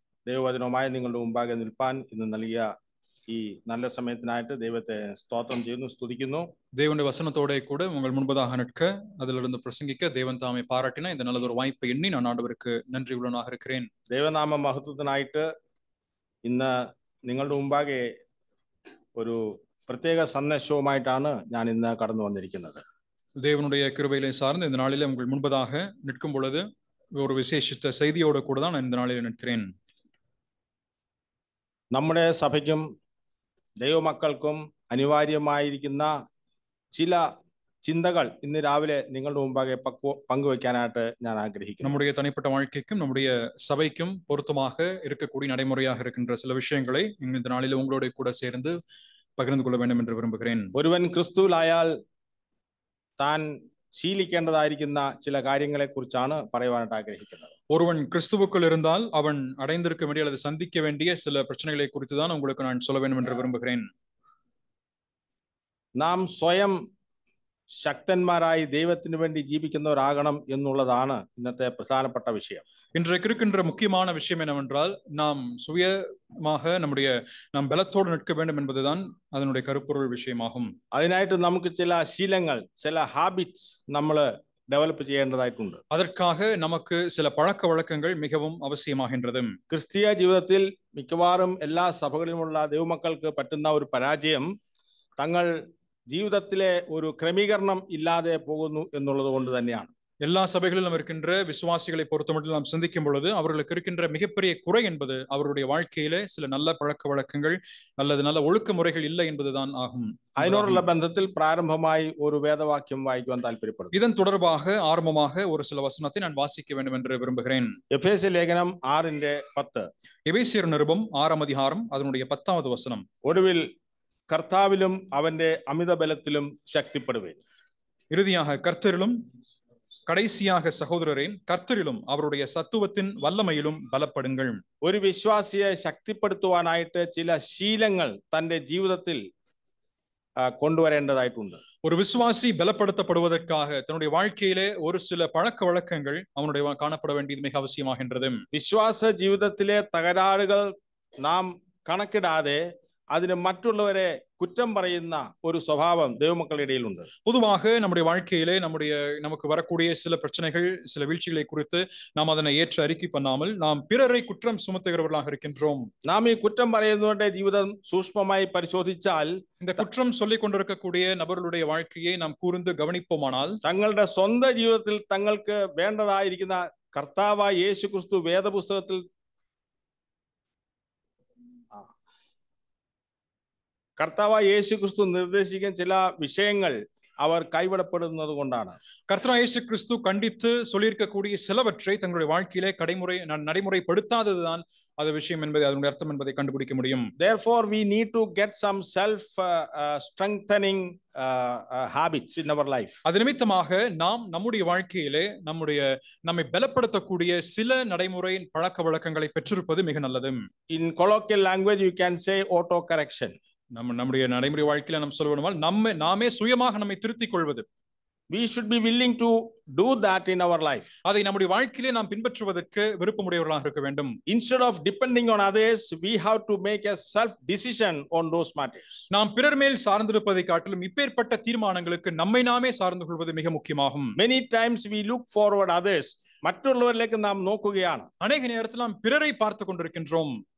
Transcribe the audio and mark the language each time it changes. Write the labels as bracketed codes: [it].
[ml] ദൈവവചനവുമായി നിങ്ങളുടെ മുമ്പാകെ നിൽപ്പാൻ ഇന്ന് നൽകിയ ഈ നല്ല സമയത്തിനായിട്ട് ദൈവത്തെ സ്തോത്രം ചെയ്യുന്നു, സ്തുതിക്കുന്നു. [ta] தேவனுடைய வசனத்தோட கூட உங்கள் முன்பதாக நிற்க, அதிலிருந்து பிரசங்கிக்க தேவன் தாமே பாராட்டின இந்த நல்லதொரு வாய்ப்பை எண்ணி நான் ஆண்டவருக்கு நன்றி உள்ளவனாக இருக்கிறேன். [ml] ദൈവനാമ മഹത്വത്തിനായിട്ട് ഇന്ന് നിങ്ങളുടെ മുമ്പാകെ ഒരു പ്രത്യേക സന്ദേശവുമായിട്ടാണ് ഞാൻ ഇന്ന് കടന്നു വന്നിരിക്കുന്നത്. [ta] தேவனுடைய கிருபையிலே சார்ந்து இந்த நாளிலே உங்கள் முன்பதாக நிற்கும் பொழுது ஒரு விசேஷித்த செய்தியோடு கூட தான் நான் இந்த நாளிலே நிற்கிறேன். [ml] നമ്മുടെ സഭയ്ക്കും ദൈവമക്കൾക്കും അനിവാര്യമായിരിക്കുന്ന ചില ചിന്തകൾ ഇന്ന് രാവിലെ നിങ്ങളുടെ മുമ്പാകെ പങ്കുവയ്ക്കാനായിട്ട് ഞാൻ ആഗ്രഹിക്കുന്നു. [ta] நம்முடைய தனிப்பட்ட வாழ்க்கைக்கும் நம்முடைய சபைக்கும் பொருத்தமாக இருக்கக்கூடிய நடைமுறையாக இருக்கின்ற சில விஷயங்களை இந்த நாளிலே உங்களோட கூட சேர்ந்து பகிர்ந்து கொள்ள வேண்டும் என்று விரும்புகிறேன். [ml] ഒരുവൻ ക്രിസ്തുവിലായാൽ താൻ ശീലിക്കേണ്ടതായിരിക്കുന്ന ചില കാര്യങ്ങളെ കുറിച്ചാണ് പറയുവാനായിട്ട് ആഗ്രഹിക്കുന്നത്. [ta] ஒருவன் கிறிஸ்துவுக்குள் இருந்தால் அவன் அடைந்திருக்க வேண்டிய அல்லது சந்திக்க வேண்டிய சில பிரச்சனைகளை குறித்து தான் உங்களுக்கு நான் சொல்ல வேண்டும் என்று விரும்புகிறேன். [ml] നാം സ്വയം ശക്തന്മാരായി ദൈവത്തിന് വേണ്ടി ജീവിക്കുന്നവരാകണം എന്നുള്ളതാണ് ഇന്നത്തെ പ്രധാനപ്പെട്ട വിഷയം. [ta] இன்றைக்கு இருக்கின்ற முக்கியமான விஷயம் என்னவென்றால் நாம் சுயமாக நாம் பலத்தோடு நிற்க வேண்டும் என்பதுதான் அதனுடைய கருப்பொருள் விஷயமாகும். [ml] അതിനായിട്ട് നമുക്ക് ചില ശീലങ്ങൾ, ചില ഹാബിറ്റ്സ് നമ്മൾ ഡെവലപ്പ് ചെയ്യേണ്ടതായിട്ടുണ്ട്. [ta] அதற்காக நமக்கு சில பழக்க வழக்கங்கள் மிகவும் அவசியமாகின்றது. [ml] ക്രിസ്തീയ ജീവിതത്തിൽ മിക്കവാറും എല്ലാ സഭകളിലുമുള്ള ദൈവമക്കൾക്ക് പറ്റുന്ന ഒരു പരാജയം തങ്ങൾ ജീവിതത്തിലെ ഒരു ക്രമീകരണം ഇല്ലാതെ പോകുന്നു എന്നുള്ളത് കൊണ്ട് തന്നെയാണ്. [ta] எல்லா சபைகளிலும் இருக்கின்ற விசுவாசிகளை பொறுத்தமட்டில் நாம் சிந்திக்கும் பொழுது அவர்களுக்கு இருக்கின்ற மிகப்பெரிய குறை என்பது அவருடைய வாழ்க்கையிலே சில நல்ல பழக்க வழக்கங்கள் அல்லது நல்ல ஒழுக்க முறைகள் இல்லை என்பதுதான் ஆகும். [ml] അതിനോടുള്ള ബന്ധത്തിൽ പ്രാരംഭമായി ഒരു വേദവാക്യം വായിക്കുവാൻ താല്പര്യപ്പെടുന്നു. [ta] இதன் தொடர்பாக ஆரம்பமாக ஒரு சில வசனத்தை நான் வாசிக்க வேண்டும் என்று விரும்புகிறேன். [ml] എഫേസ്യ ലേഖനം 6:10. [ta] எபேசியர் நிருபம் 6ஆம் அதிகாரம் அதனுடைய 10வது வசனம். [ml] ഒടുവിൽ കർത്താവിലും അവന്റെ അമിത ബലത്തിലും ശക്തിപ്പെടുവേൻ. [ta] இறுதியாக கர்த்தரிலும் கடைசியாக சகோதரரே கர்த்தரிலும் அவருடைய சத்துவத்தின் வல்லமையிலும் பலப்படுங்கள். [ml] ഒരു വിശ്വാസിയെ ശക്തിപ്പെടുത്തുവാനായിട്ട് ചില ശീലങ്ങൾ തന്റെ ജീവിതത്തിൽ കൊണ്ടുവരേണ്ടതായിട്ടുണ്ട്. [ta] ஒரு விசுவாசி பலப்படுத்தப்படுவதற்காக தன்னுடைய வாழ்க்கையிலே ஒரு சில பழக்க வழக்கங்கள் அவனுடைய காணப்பட வேண்டியது மிக அவசியமாகின்றது. [ml] വിശ്വാസ ജീവിതത്തിലെ തകരാറുകൾ നാം കണക്കിടാതെ അതിന് മറ്റുള്ളവരെ കുറ്റം പറയുന്ന ഒരു സ്വഭാവം ദൈവമക്കളുടെ ഇടയിലുണ്ട്. [ta] பொதுவாக நம்முடைய வாழ்க்கையிலே நமக்கு வரக்கூடிய சில பிரச்சனைகள், சில வீழ்ச்சிகளை குறித்து நாம் அதனை ஏற்று அறிக்கை பண்ணாமல் நாம் பிறரை குற்றம் சுமத்துகிறவர்களாக இருக்கின்றோம். [ml] നാം ഈ കുറ്റം പറയുന്നവരുടെ ജീവിതം സൂക്ഷ്മമായി പരിശോധിച്ചാൽ [ta] இந்த குற்றம் சொல்லிக் கொண்டிருக்கக்கூடிய நபர்களுடைய வாழ்க்கையை நாம் கூர்ந்து கவனிப்போமானால் [ml] തങ്ങളുടെ സ്വന്തം ജീവിതത്തിൽ തങ്ങൾക്ക് വേണ്ടതായിരിക്കുന്ന കർത്താവായ യേശുക്രിസ്തു വേദപുസ്തകത്തിൽ കർത്താവായ യേശുക്രിസ്തു നിർദ്ദേശിക്കുന്ന ചില വിഷയങ്ങൾ അവർ കൈവിടപ്പെടുന്നത് കൊണ്ടാണ്. [ta] கர்த்தராகிய இயேசு கிறிஸ்து கண்டித்து சொல்லியிருக்கக்கூடிய சிலவற்றை தங்களுடைய வாழ்க்கையிலே நடைமுறைப்படுத்தாததுதான் அது விஷயம் என்பதை, அதனுடைய அர்த்தம் என்பதை கண்டுபிடிக்க முடியும். [en] Therefore we need to get some self strengthening habits in our life. [ta] அது நிமித்தமாக நாம் நம்முடைய வாழ்க்கையிலே நம்மை பலப்படுத்தக்கூடிய சில நடைமுறை பழக்க வழக்கங்களை பெற்றிருப்பது மிக நல்லது. [en] In colloquial language you can say auto correction. [ta] நம்முடைய நடைமுறை வாழ்க்கையில நாம் சொல்லுவோம் நாமே சுயமாக நம்மை திருத்திக் கொள்வது. [en] We should be willing to do that in our life. [ta] அதை நம்முடைய வாழ்க்கையிலே நாம் பின்பற்றுவதற்கு விருப்பமுடையவர்களாக இருக்க வேண்டும். [en] Instead of depending on others, we have to make a self decision on those matters. [ta] நாம் பிறர் மேல் சார்ந்திருப்பதை காட்டிலும் இப்பேற்பட்ட தீர்மானங்களுக்கு நம்மை நாமே சார்ந்து கொள்வது மிக முக்கியமாகும். [en] Many times we look forward others. [ml] മറ്റുള്ളവരിലേക്ക് നാം നോക്കുകയാണ്. [ta] அநேக நேரத்தில் நாம் பிறரை பார்த்து கொண்டிருக்கின்றோம்.